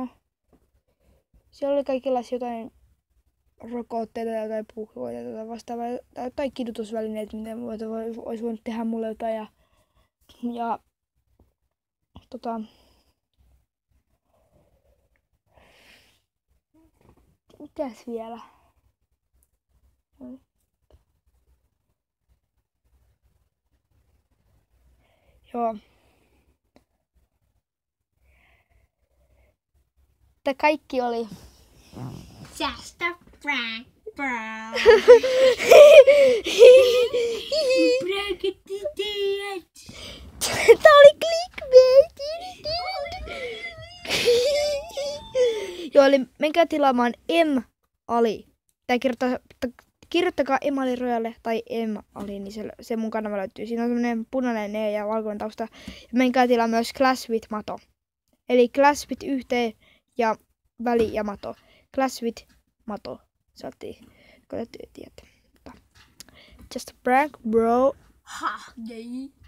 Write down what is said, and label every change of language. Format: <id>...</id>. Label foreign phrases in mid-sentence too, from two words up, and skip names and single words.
<fi>Siellä oli kaikenlaisia jotain rokotteita tai jotain puhkoita tai vastaavaa tai kidutusvälineitä, mitä olisi voinut tehdä mulle jotain ja mitäs vielä? Joo. Tää kaikki oli</fi> <en>Just a prank, bro.</en> <fi>Tää oli clickbait. Joo, eli menkää tilaamaan M-Ali. Tai kirjoittakaa M-Ali Rojalle tai M-Ali, niin se mun kanava löytyy. Siinä on semmonen punainen E ja valkoinen tausta. Ja menkää tilaa myös Clash with Mato. Eli Clash with yhteen ja väli ja mato. Clash with Mato. Saatiin, kun täytyy tietää.</fi> <en>Just a prank, bro. Ha, gay.</en>